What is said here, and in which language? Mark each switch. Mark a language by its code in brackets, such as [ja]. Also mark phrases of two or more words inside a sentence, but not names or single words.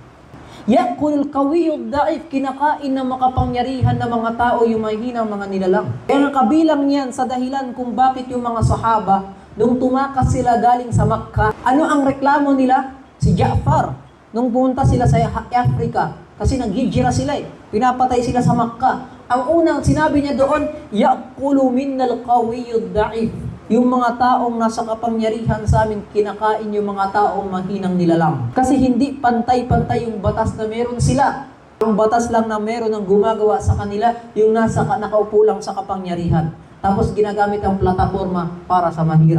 [ar] يأكل القوي الضعيف, [tl] kinakain ng makapangyarihan ng mga tao yung mahihinang mga nilalang. Kaya kabilang niyan sa dahilan kung bakit yung mga sahaba, nung tumakas sila galing sa Makkah, ano ang reklamo nila? Si Ja'far, nung pumunta sila sa Africa, kasi naghijira sila eh, pinapatay sila sa Makkah. Ang unang sinabi niya doon, [ar] يأكل منا القوي الضعيف. [tl] Yung mga taong nasa kapangyarihan sa amin, kinakain yung mga taong mahinang nilalang. Kasi hindi pantay-pantay yung batas na meron sila. Ang batas lang na meron ang gumagawa sa kanila, yung nasa nakaupo lang sa kapangyarihan. Tapos ginagamit ang plataforma para sa mahirap.